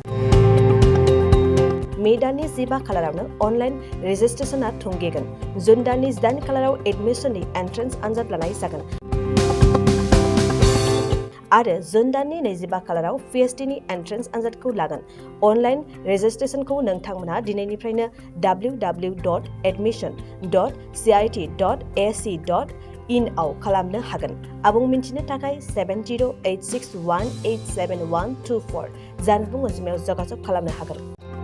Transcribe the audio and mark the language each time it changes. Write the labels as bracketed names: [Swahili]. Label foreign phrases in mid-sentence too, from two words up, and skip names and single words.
[Bodo] मे दाननि 15 खालारावनो [English] online registration [Bodo] थुंगेगोन। जुन दाननि 8 खालाराव एडमिशननि एन्ट्रेन्स आनजाद लानाय जागोन आरो जुन दाननि 25 खालाराव पिएचडिनि एन्ट्रेन्स आनजादखौ लागोन। [English] online registration [Bodo] नोंथांमोनहा दिनैनिफ्रायनो www.admission.cit.ac.in आव खालामनो हागोन। आबुं मिन्थिनो थाखाय 7086187124 जानबुं अनजिमायाव जगाजग खालामनो हागोन।